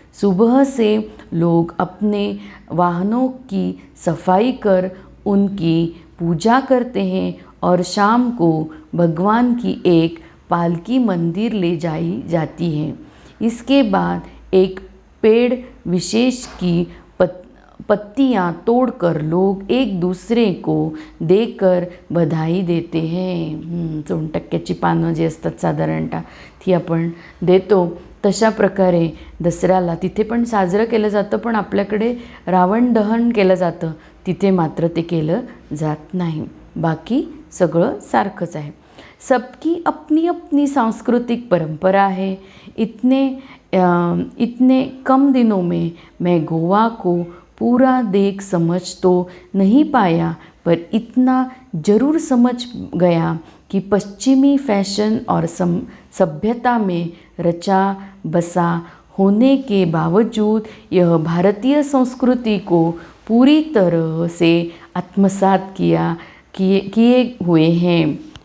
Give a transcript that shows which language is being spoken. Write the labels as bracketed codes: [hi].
[hi] सुबह से लोग अपने वाहनों की सफाई कर उनकी पूजा करते हैं और शाम को भगवान की एक पालकी मंदिर ले जाई जाती है. इसके बाद एक पेड़ विशेष की पत्तियां तोड़कर लोग एक दूसरे को देकर बधाई देते हैं. [mr] 4% पानं जी असतात साधारणतः ती आपण देतो. तशा प्रकारे दसऱ्याला तिथे पण साजरं केलं जातं, पण आपल्याकडे रावण दहन केलं जातं, तिथे मात्र ते केलं जात नाही. बाकी सगळं सारखंच आहे. [hi] सबकी अपनी अपनी सांस्कृतिक परंपरा है. इतने कम दिनों में मैं गोवा को पूरा देख समझ तो नहीं पाया, पर इतना ज़रूर समझ गया कि पश्चिमी फैशन और सभ्यता में रचा बसा होने के बावजूद यह भारतीय संस्कृति को पूरी तरह से आत्मसात किए हुए हैं.